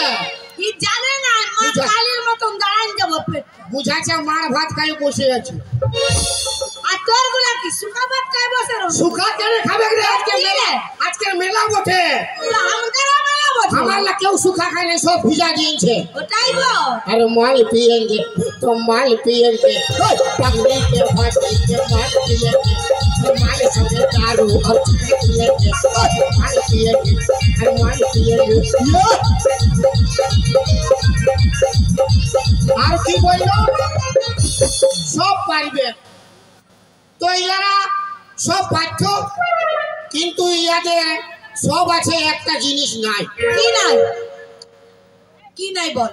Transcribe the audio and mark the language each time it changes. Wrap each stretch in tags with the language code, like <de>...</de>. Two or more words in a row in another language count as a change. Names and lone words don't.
<bn>ই জানে না মা কালীর মতন দাঁড়ান যাব পেট। বুঝাচ্ছে মার ভাত খাই বসে আছে। আর তোর গুলা কি সুখা ভাত খাই বসে রো? সুখা কেন খাবে রে? আজকে মেলা বটে। আমাদের মেলা বটে। আমার না কেউ সুখা খায় না, সব ভিজা দিয়েছে। ওটাই বল।</bn> <hi>अरे माल पिएंगे तो माल पिएंगे, पगड़ी के फाटी के माल पिएंगे, तो माल संगे दारू और चिकन पिएंगे, माल पिएंगे, अरे माल पिएंगे।</hi> <bn>আর কি বললো? সব পারবে তো ইয়ারা সব পাঠ্য, কিন্তু ইয়াদের সব আছে, একটা জিনিস নাই। কি নাই? কি নাই বল?</bn>